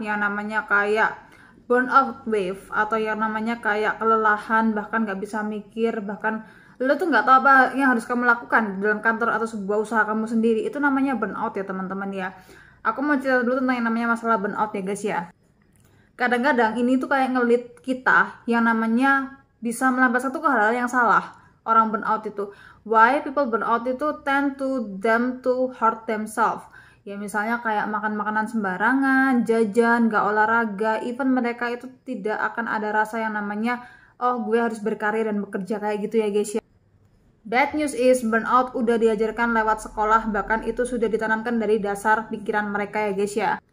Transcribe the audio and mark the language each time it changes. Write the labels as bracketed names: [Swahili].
[Indonesian] Yang namanya kayak burnout wave atau yang namanya kayak kelelahan, bahkan nggak bisa mikir, bahkan lo tuh nggak tahu apa yang harus kamu lakukan dalam kantor atau sebuah usaha kamu sendiri. Itu namanya burnout ya teman-teman ya. Aku mau cerita dulu tentang yang namanya masalah burnout ya guys ya. Kadang-kadang ini tuh kayak ngelit kita yang namanya bisa melampiaskan satu hal yang salah. Orang burnout itu, [English] why people burnout itu tend to them to hurt themselves. [Indonesian] Ya misalnya kayak makan makanan sembarangan, jajan, gak olahraga, [English] even [Indonesian] mereka itu tidak akan ada rasa yang namanya oh gue harus berkarir dan bekerja kayak gitu ya guys ya. [English] Bad news is [Indonesian] burnout udah diajarkan lewat sekolah, bahkan itu sudah ditanamkan dari dasar pikiran mereka ya guys ya.